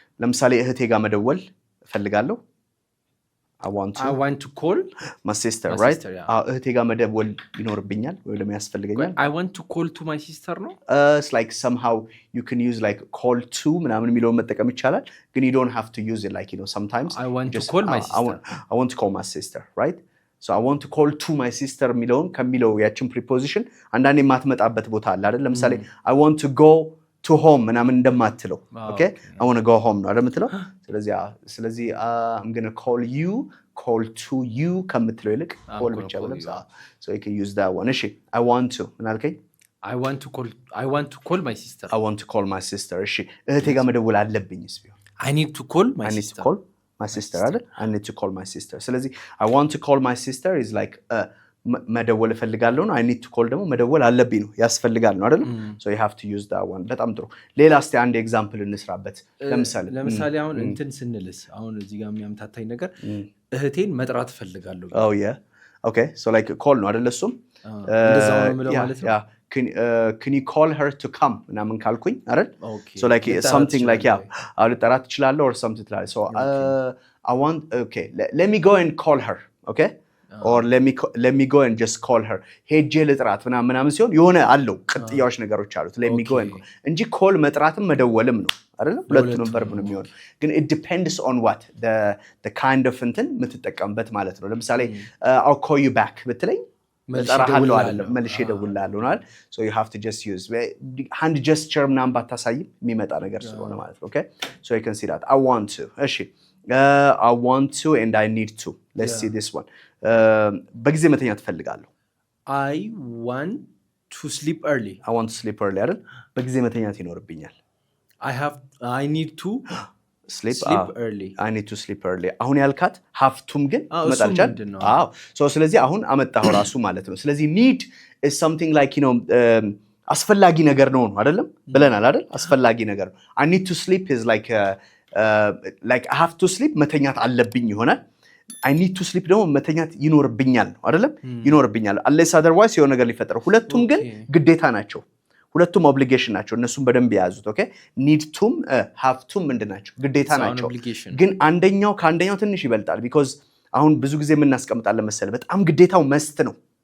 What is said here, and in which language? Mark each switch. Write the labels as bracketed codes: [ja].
[am] ለምሳሌ እህቴ ጋር መደወል እፈልጋለሁ። [en] I want to call my sister, right? [am] እህቴ ጋር መደወል ይኖርብኛል ወይ ለምን ያስፈልገኛል? [en] I want to call to my sister ነው? It's like somehow you can use like call to ምናምን [am] የሚለውን መጠቀም ይቻላል ግን [en] you don't have to use it like you know sometimes I want to call my sister. I want to call my sister, right? So I want to call to my sister [am] የሚለውን ከሚለው ያችን [en] preposition [am] አንዳንዴ የማትመጣበት ቦታ አለ አይደል? [en] ለምሳሌ I want to go to home [am] ምናምን እንደማትለው [en] okay I want to go home [am] ነው አይደል የምትለው? [en] ስለዚህ I'm going to call to you [am] ከምትለው ይልቅ [en] call ብቻ ብለም so you can use that one። እሺ I want to [am] ምን አልከኝ? [en] I want to call my sister. I want to call my sister። [am] እሺ እህቴ ጋር መደወል አለብኝስ ቢሆን [en] I need to call my sister. call my sister አይደል? I need to call my sister። ስለዚህ I want to call my sister is like [am] መደወል እፈልጋለሁ ነው። [en] I need to call [am] ደግሞ መደወል አለብኝ ነው ያስፈልጋል ነው አይደል? [en] So you have to use that one። [am] በጣም ጥሩ። ሌላ እስቲ አንድ ኤግዛምፕል እንስራበት። ለምሳሌ አሁን እንትን ስንልስ አሁን እዚህ ጋር የሚያምታታኝ ነገር እህቴን መጥራት እፈልጋለሁ። [en] Oh yeah. Okay. So like call ነው አይደል? [am] እሱም እንደዛው ነው ማለት ነው። [en] Yeah. Can you call her to come [am] ምናምን ካልኩኝ አይደል? [en] So like something like [am] አሁን ልጠራት እችላለሁ [en] or something like so I want okay let me go and call her. Okay? or let me go and just call her [am] ሄጄ ልጥራት ምናምን ሲሆን የሆነ አለው ቅጥያዎች ነገሮች አሉት let me go and እንጂ call መጥራትም መደወልም ነው አይደል? ሁለቱንም verb ነው የሚሆነው ግን [en] it depends on what the kind of [am] እንትን የምትጠቀምበት ማለት ነው። ለምሳሌ [en] I'll call you back [am] ብትለኝ እጠራሃለሁ አይደለም መልሼ እደውልልሃለሁ ነው አይደል? [en] so you have to just use hand gesture [am] ምናምን ባታሳይም የሚመጣ ነገር ስለሆነ ማለት ነው። [en] okay so you can see that I want to እሺ I want to and I need to. Let's see this one. [am] በጊዜ መተኛት እፈልጋለሁ። [en] I want to sleep early. I want to sleep early አይደል? [am] በጊዜ መተኛት ይኖርብኛል። [en] I need to sleep early. I need to sleep early. [am] አሁን ያልካት have to ግን መጣልቻል። so ስለዚህ አሁን አመጣው ራሱ ማለት ነው። ስለዚህ [en] need is something like you know [am] አስፈላጊ ነገር ነው አይደለም ብለናል አይደል? አስፈላጊ ነገር ነው። [en] I need to sleep [am] is like I have to sleep መተኛት አለብኝ ይሆናል። I need to sleep ደግሞ መተኛት ይኖርብኛል ነው አይደለም ይኖርብኛል unless otherwise የሆነ ነገር ሊፈጠር ሁለቱም ግን ግዴታ ናቸው ሁለቱም ኦብሊጌሽን ናቸው እነሱም በደንብ ያዙት ኦኬ need to have to ምንድናቸው ግዴታ ናቸው ግን አንደኛው ከአንደኛው ትንሽ ይበልጣል because አሁን ብዙ ጊዜ ምን እናስቀምጣለን መሰለ በጣም ግዴታው must ነው